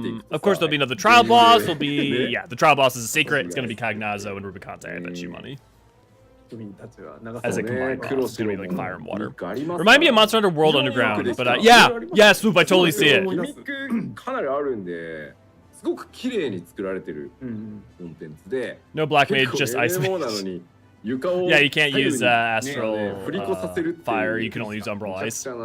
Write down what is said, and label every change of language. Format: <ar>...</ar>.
<en>Of course, there'll be another trial boss. There'll be the trial boss is a secret. It's gonna be Cagnazo and Rubicante. I bet you money. As a combined boss, it's gonna be like fire and water. Remind me of Monster Hunter World Underground, but yeah, Swoop, I totally see it.</en> <ja>かなりあるんで、すごく綺麗に作られてるコンテンツで。</ja> <en>No Black Mage, just Ice Mage. Yeah, you can't use Astral Fire. You can only use Umbral Ice.</en>